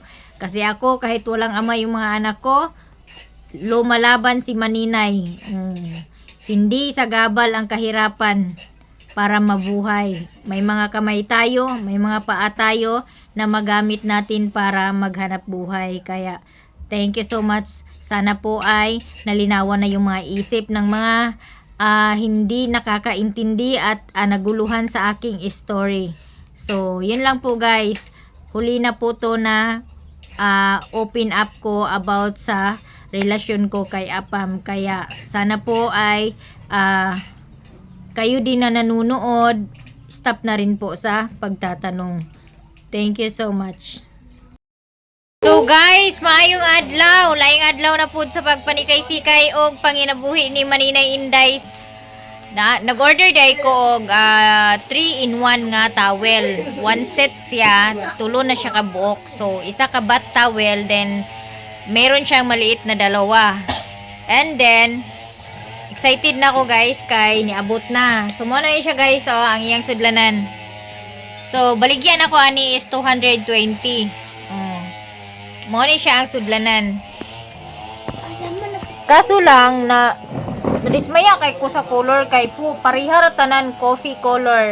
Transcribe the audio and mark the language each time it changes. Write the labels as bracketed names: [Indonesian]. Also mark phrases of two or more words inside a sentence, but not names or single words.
[Filipino] Kasi ako, kahit walang ama yung mga anak ko, lumalaban si maninay. Hindi sagabal ang kahirapan para mabuhay. May mga kamay tayo, may mga paa tayo na magamit natin para maghanap buhay. [English] Kaya thank you so much. [Filipino] Sana po ay nalinawan na yung mga isip ng mga hindi nakakaintindi at naguluhan sa aking story. So, yun lang po guys. Huli na po to na [English] open up [Filipino] ko about sa relasyon ko kay Apam. Kaya sana po ay kayo din na nanunood, stop na rin po sa pagtatanong. [English] Thank you so much. [Cebuano] So guys, maayong adlaw, laing adlaw na pud sa pagpanikay-sikay og panginabuhi ni Maninay Inday. Nag-order day ko og 3-in-1 nga towel. One set siya, tulo na siya ka buok. [Filipino] So [Cebuano] isa ka [English] bath towel, [Filipino] then meron siyang maliit na dalawa. [English] And then [Cebuano] excited na ako guys kay niabot na. So mo na siya guys, ang iyang sudlanan. So baligyan ako ani is 220. Mo ni siya ang sudlanan. Kaso lang na nadismaya kay ko sa color kay parihar tanan [English] coffee color.